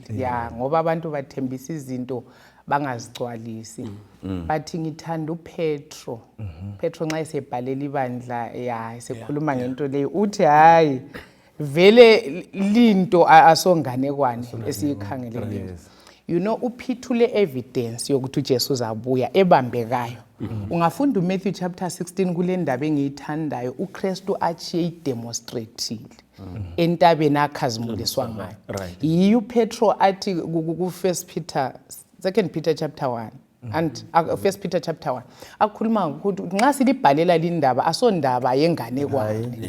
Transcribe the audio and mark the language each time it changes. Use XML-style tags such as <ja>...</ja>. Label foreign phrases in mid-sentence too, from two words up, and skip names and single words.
<nd>Ya ngoba abantu bathembisa izinto bangazigcwalisi. Bathi ngithanda uPetro. Petro nxa esebhalela ibandla esekhuluma ngento leyo uthi hayi vele linto asonganekwane esiyikhangeleyo.</nd> <en>You know,</en> <nd>uphithule evidence yokuthi uJesu uzabuya ebambekayo. Ungafunda uMatthew chapter 16 kule ndaba engiyithandayo, uKristu achiye idemonstratile entabeni akhazimuliswa ngayo. Yiyo uPetro athi ku Second Peter chapter 1 and First Peter chapter 1 akhuluma ukuthi nxa silibhalela lindaba asondaba yenganekwane.</nd>